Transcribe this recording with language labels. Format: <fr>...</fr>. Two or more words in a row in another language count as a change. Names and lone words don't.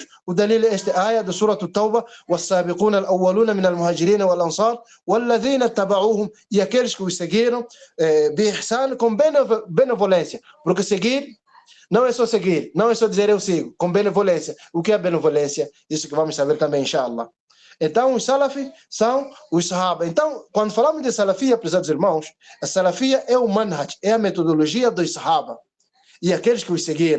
<pt>O dalil é esta ayah da surah At-Tawbah,</pt> <ar>والسابقون الأولون من المهاجرين والأنصار والذين اتبعوهم,</ar> <pt>e aqueles que os seguiram بإحسان, com benevolência, porque seguir não é só seguir, não é só dizer eu sigo, com benevolência. O que é benevolência? Isso que vamos saber também, inshallah. Então, os salafi são os sahaba. Então, quando falamos de salafia, prezados irmãos, a salafia é o manhaj, é a metodologia dos sahaba e aqueles que os seguiram.</pt>